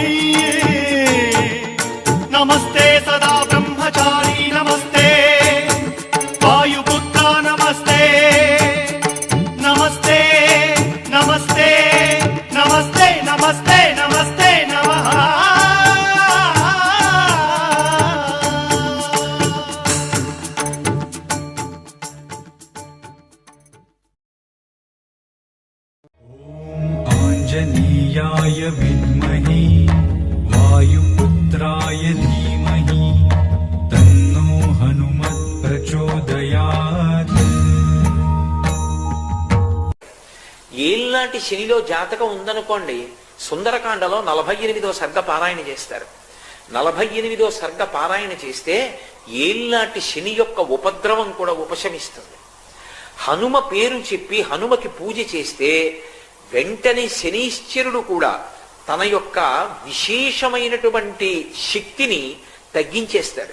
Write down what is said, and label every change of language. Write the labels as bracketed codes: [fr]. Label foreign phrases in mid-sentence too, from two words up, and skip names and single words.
[sa] नमस्ते सदा ब्रह्मचारि नमस्ते वायुपुत्र नमस्ते नमस्ते नमस्ते नमस्ते नमस्ते नमस्ते नमः आञ्जनेयाय विद्महे वायुपुत्राय धीमहि तन्नो हनुमत् प्रचोदयात्। [te] ఏళ్ళనాటి శనిలో జాతకం ఉందనుకోండి, సుందరకాండలో 48వ సర్గ పారాయణ చేస్తారు. 48వ సర్గ పారాయణ చేస్తే ఏళ్ళనాటి శని యొక్క ఉపద్రవం కూడా ఉపశమిస్తుంది. హనుమ పేరు చెప్పి హనుమకి పూజ చేస్తే వెంటనే శనీశ్వరుడు కూడా తన యొక్క విశేషమైనటువంటి శక్తిని తగ్గించేస్తాడు.